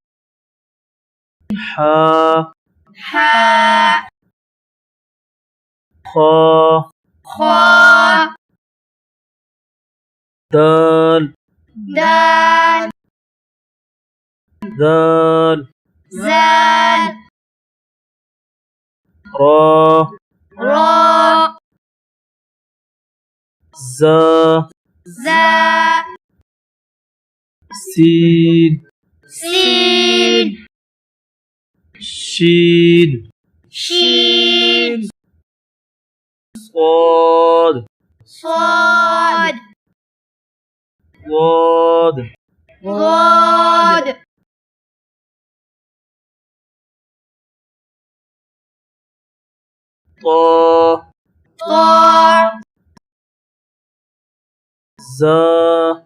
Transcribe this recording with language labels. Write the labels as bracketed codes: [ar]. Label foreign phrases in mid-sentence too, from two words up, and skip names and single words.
[ar] حا حاء خا خاء دال دال ذال زال را را زا زا سين سين شين شين صاد صاد ضاد ضاد طا طا زا